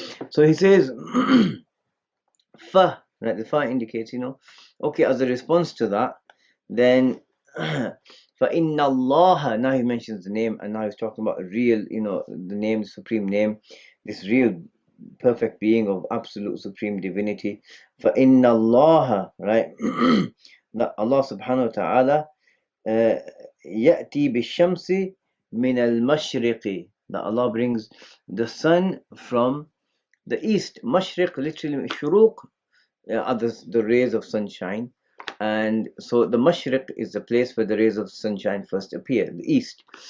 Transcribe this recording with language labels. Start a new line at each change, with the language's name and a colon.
English: So he says, fa, right? The fa indicates, you know, okay, as a response to that, then
Arabic: فَإِنَّ اللَّهَ,
English: now he mentions the name, and now he's talking about a real, you know, the name, the supreme name, this real perfect being of absolute supreme divinity.
Arabic: فَإِنَّ اللَّهَ,
English: right? That Allah subhanahu wa ta'ala
Arabic: يأتي بالشمس من المشرق,
English: that Allah brings the sun from the east. Mashriq literally shuruq, are the rays of sunshine, and so the mashriq is the place where the rays of sunshine first appear, the east.